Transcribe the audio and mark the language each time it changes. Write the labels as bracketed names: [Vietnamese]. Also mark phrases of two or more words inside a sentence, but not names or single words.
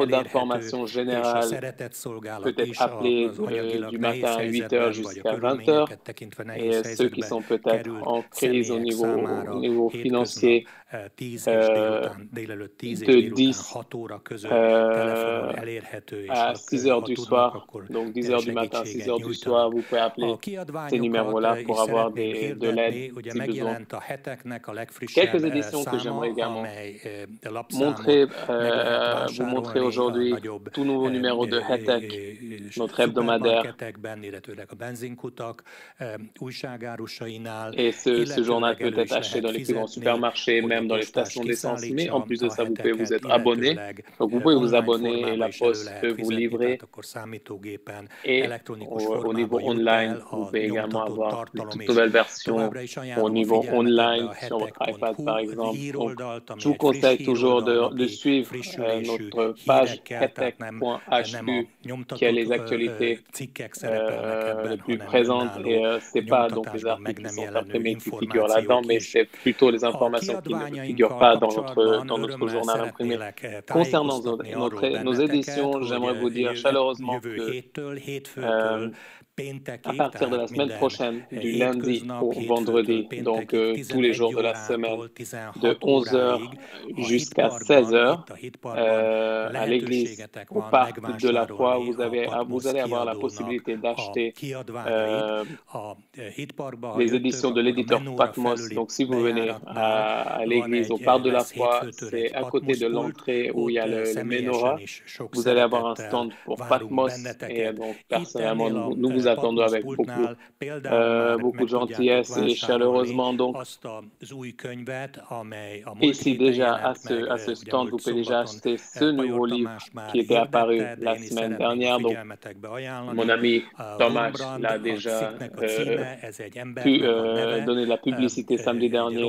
[Hungarian] elérhető, [French] d'information [Hungarian] és a [French] générale [Hungarian] szeretett szolgálat [French] peut être [Hungarian] is [French] appelé [Hungarian] az anyagilag [French] du [Hungarian] nehéz [French] matin à 8 heures [Hungarian] helyzetben, vagy a [French] jusqu'à 20 heures. [Hungarian] körülményeket tekintve nehéz [French] Et ceux qui [Hungarian] helyzetbe [French] sont peut-être [Hungarian] került [French] en crise au [Hungarian] személyek számára [French] niveau financier, [Hungarian] hétköznap 10 és délelőtt 10 és [French] de [Hungarian] délután [French] 10 [Hungarian] 6 óra között telefonon elérhető, és [French] à 6 heures [Hungarian] ha [French] du [Hungarian] tudnak, [French] soir, [Hungarian] akkor [French] donc 10 heures du matin à 6 heures du soir, [Hungarian] nyújtanak. [French] vous pouvez appeler [Hungarian] A [French] ces [Hungarian] kiadványokat [French] numéros-là [Hungarian] is [French] pour avoir [Hungarian] szeretném [French] de [Hungarian] hirdetni, [French] l'aide [Hungarian] ugye [French] si besoin. [Hungarian] megjelent a heteknek a legfrissebb [French] Quelques éditions que [Hungarian] száma, [French] j'aimerais également [Hungarian] amely [French] montrer, [Hungarian] lapszámot meg lehet [French] vous montrer [Hungarian] vásárolni a [French] aujourd'hui [Hungarian] nagyobb [French] tout nouveau numéro de Hetek, notre hebdomadaire. [Hungarian] szupermarketekben, illetőleg a benzinkutak újságárusainál, [French] Et ce journal peut [Hungarian] illetőleg elő [French] être [Hungarian] is [French] acheté dans [Hungarian] lehet [French] les plus grands [Hungarian] fizetni, [French] supermarchés, [Hungarian] hogy a [French] même dans les [Hungarian] postás [French] stations d'essence. Mais [Hungarian] kiszállítsa [French] en plus de [Hungarian] a [French] ça, vous pouvez vous [Hungarian] heteket, [French] être abonné. [Hungarian] illetőleg [French] Donc vous pouvez vous [Hungarian] online [French] abonner et [Hungarian] formában [French] la [Hungarian] is elő [French] poste [Hungarian] lehet [French] peut vous [Hungarian] fizetni, [French] livrer. [Hungarian] tehát akkor számítógépen [French] Et [Hungarian] elektronikus [French] au niveau [Hungarian] formában jut [French] online, [Hungarian] el [French] vous [Hungarian] a [French] pouvez également [Hungarian] nyomtatott [French] avoir une [Hungarian] tartalom, [French] toute [Hungarian] és [French] nouvelle version [Hungarian] továbbra is [French] au [Hungarian] ajánlom a [French] niveau [Hungarian] figyelmetekbe [French] online [Hungarian] a [French] sur votre iPad par [Hungarian] hetek.hu [French] exemple. Donc, [Hungarian] híroldalt, ami [French] je vous [Hungarian] egy friss [French] conseille toujours [Hungarian] híroldal, [French] de [Hungarian] napi [French] suivre [Hungarian] frissülésű [French] notre page [Hungarian] hírekkel, tehát nem a [French] hetek.hu qui a [Hungarian] nyomtatott [French] les actualités [Hungarian] cikkek szerepelnek [French] les [Hungarian] ebben, [French] plus [Hungarian] hanem [French] présentes. Et [Hungarian] önálló [French] c'est pas donc les [Hungarian] nyomtatásban meg [French] articles qui [Hungarian] nem [French] sont [Hungarian] jelenő [French] imprimés qui figurent là-dedans, [Hungarian] információk [French] mais [Hungarian] is. [French] c'est plutôt les [Hungarian] A [French] informations qui ne figurent [Hungarian] kiadványainkkal [French] pas [Hungarian] kapcsolatban [French] dans notre [Hungarian] örömmel [French] journal imprimé. [Hungarian] szeretnélek [French] Concernant [Hungarian] tájékoztatni arról [French] nos [Hungarian] benneteket, [French] éditions, j'aimerais vous dire [Hungarian] hogy [French] chaleureusement [Hungarian] jövő [French] que [Hungarian] héttől, hétfőtől [French] à [Hungarian] péntekig, [French] partir de la [Hungarian] tehát [French] semaine [Hungarian] minden [French] prochaine, du lundi [Hungarian] hétköznap, [French] au [Hungarian] hétfőtől [French] vendredi, donc [Hungarian] péntekig [French] tous les jours de la [Hungarian] 11 [French] semaine, [Hungarian] órától [French] de [Hungarian] 16 [French] 11 heures [Hungarian] óráig a [French] jusqu'à 16 [Hungarian] hitparkban, [French] heures, [Hungarian] itt a hitparkban [French] à l'église, [Hungarian] lehetőségetek [French] au [Hungarian] van [French] parc de la foi, [Hungarian] megvásárolni a [French] vous [Hungarian] Patmos [French] allez avoir la [Hungarian] kiadónak [French] possibilité [Hungarian] a [French] d'acheter [Hungarian] kiadványait. A hitparkba, ha [French] les [Hungarian] jöttök, [French] éditions de [Hungarian] akkor a [French] l'éditeur [Hungarian] Menóra [French] Patmos. [Hungarian] felüli [French] Donc si vous venez [Hungarian] bejáratnál [French] à [Hungarian] van [French] l'église, au [Hungarian] egy, [French] parc de la [Hungarian] lesz [French] foi, [Hungarian] hétfőtől [French] c'est [Hungarian] egy [French] à côté de [Hungarian] Patmos pult, [French] l'entrée où il y a [Hungarian] ott [French] le [Hungarian] személyesen [French] menorah. [Hungarian] is sok [French] Vous allez avoir un [Hungarian] szeretettel [French] stand pour [Hungarian] várunk [French] Patmos et [Hungarian] benneteket. [French] donc [Hungarian] Itt [French] personnellement, [Hungarian] ennél a [French] nous vous attendons avec beaucoup de gentillesse et chaleureusement. Donc, ici déjà à ce stand, vous pouvez déjà acheter ce nouveau livre qui était apparu la semaine dernière. Donc, mon ami Thomas l'a déjà pu donner de la publicité samedi dernier.